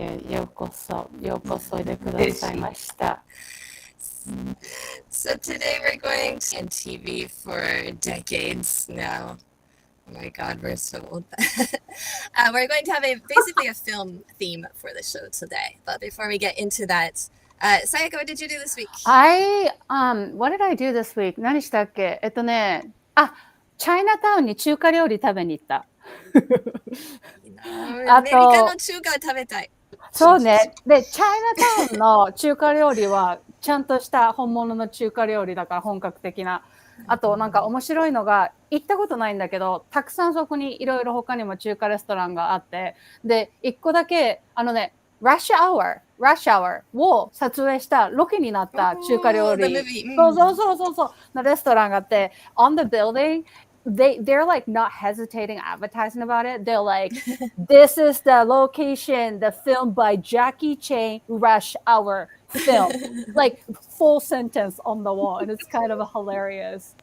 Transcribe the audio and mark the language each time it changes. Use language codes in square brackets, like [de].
[ja] ようこそおいでくださいました。 [en] So today we're going to in TV for decades now. Oh my God, we're so old. We're going to have basically a film theme for the show today. But before we get into that, Sayaka, what did you do this week? What did I do this week? [ja] 何したっけ？チャイナタウンに中華料理食べに行った。アメリカの中華食べたい。そうね。で、チャイナタウンの中華料理はちゃんとした本物の中華料理だから本格的な。あとなんか面白いのが行ったことないんだけど、たくさんそこにいろいろ他にも中華レストランがあって、で、一個だけRush Hour を撮影したロケになった中華料理。そうのレストランがあって、 [en] on the building, they're like not hesitating advertising about it. They're like, this is the location, the film by Jackie Chan, Rush Hour film. Like full sentence on the wall, and it's kind of hilarious.